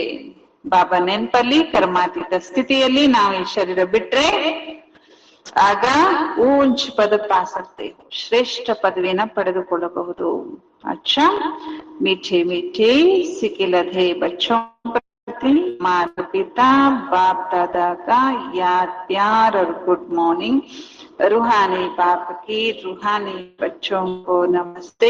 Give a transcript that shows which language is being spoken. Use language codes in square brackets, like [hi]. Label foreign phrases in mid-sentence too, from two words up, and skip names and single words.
[kn] ಬಾಬಾ ನೆನಪಲ್ಲಿ ಕರ್ಮಾತೀತ ಸ್ಥಿತಿಯಲ್ಲಿ ನಾವು ಈ ಶರೀರ ಬಿಟ್ರೆ ಆಗ [hi] ऊंच पद पा सकते, [kn] ಶ್ರೇಷ್ಠ ಪದವಿನ ಪಡೆದುಕೊಳ್ಳಬಹುದು. [hi] अच्छा मीठे मीठे सिकिलधे बच्चों प्रति माता पिता बाप दादा का याद प्यार और [en] good morning. [hi] रूहानी बाप की रूहानी बच्चों को नमस्ते.